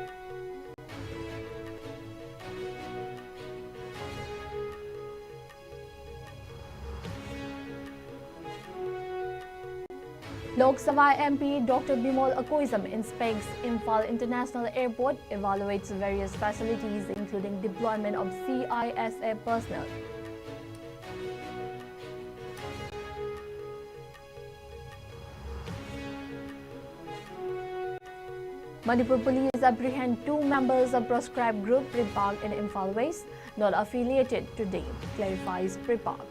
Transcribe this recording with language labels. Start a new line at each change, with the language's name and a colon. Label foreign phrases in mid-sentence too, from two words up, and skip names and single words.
English: Lok Sabha MP Dr. Bimol Akoizam inspects Imphal International Airport, evaluates various facilities including deployment of CISA personnel. Manipur police apprehend 2 members of proscribed group Pripak in Imphal West, not affiliated to date, clarifies Pripak.